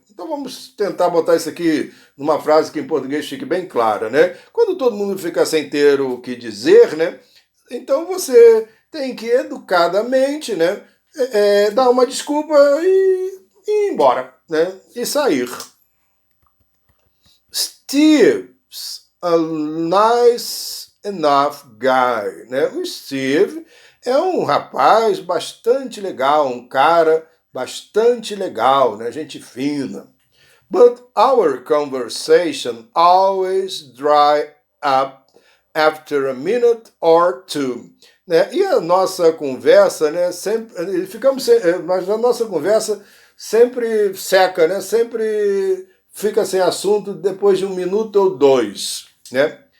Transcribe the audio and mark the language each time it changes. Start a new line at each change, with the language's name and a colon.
Portuguese: Então vamos tentar botar isso aqui numa frase que em português fique bem clara, né? Quando todo mundo fica sem ter o que dizer, né? Então você tem que educadamente, né? Dar uma desculpa e ir embora, né? E sair.
English: Steve's a nice enough guy, né?
Portuguese: O Steve é um rapaz bastante legal, um cara bastante legal, né? Gente fina.
English: But our conversation always dry up after a minute or two.
Portuguese: Né? E a nossa conversa, né? Sempre ficamos, mas a nossa conversa sempre seca, né? Sempre fica sem assunto depois de um minuto ou dois, né?